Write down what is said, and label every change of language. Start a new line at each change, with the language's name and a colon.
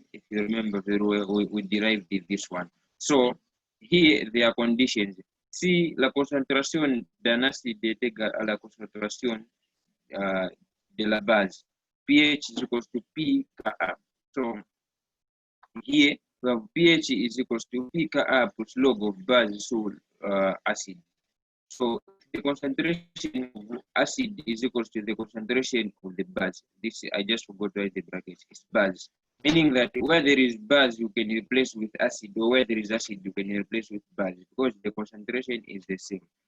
English: If you remember very well, we derived this one. So here there are conditions.
French: Si la concentración d'un acide est égale à la concentration de la base,
English: pH is equal to P Ka. So here we have pH is equal to P Ka plus log of base so acid. So the concentration of acid is equal to the concentration of the base. This I just forgot to write the brackets. It's base, meaning that where there is base you can replace with acid, or where there is acid you can replace with base because the concentration is the same.